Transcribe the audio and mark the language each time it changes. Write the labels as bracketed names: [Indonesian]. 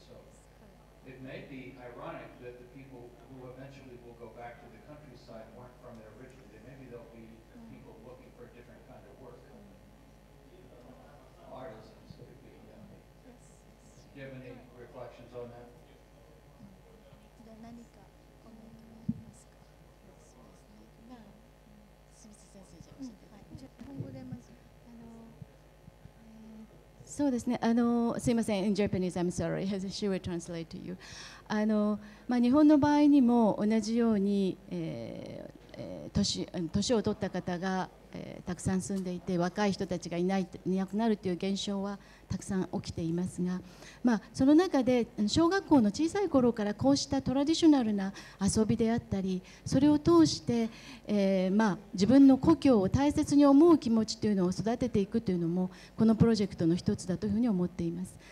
[English] So it may be ironic that the people who eventually will go back to the countryside weren't from there originally. Maybe they'll be people looking for a different kind of work. Artisans could be. Do you have any reflections on that? [Japanese] 何かコメントはありますか？そうですね。先生じゃあ教えて。じゃあ日本語でまずそうですね。すいません。 [English] In Japanese, I'm sorry. She will translate to you. [Japanese] 日本の場合にも同じように、年を取った方が、たくさん住んでいて若い人たちがいなくなるという現象はたくさん起きていますが、その中で小学校の小さい頃からこうしたトラディショナルな遊びであったりそれを通して、自分の故郷を大切に思う気持ちというのを育てていくというのもこのプロジェクトの一つだというふうに思っています。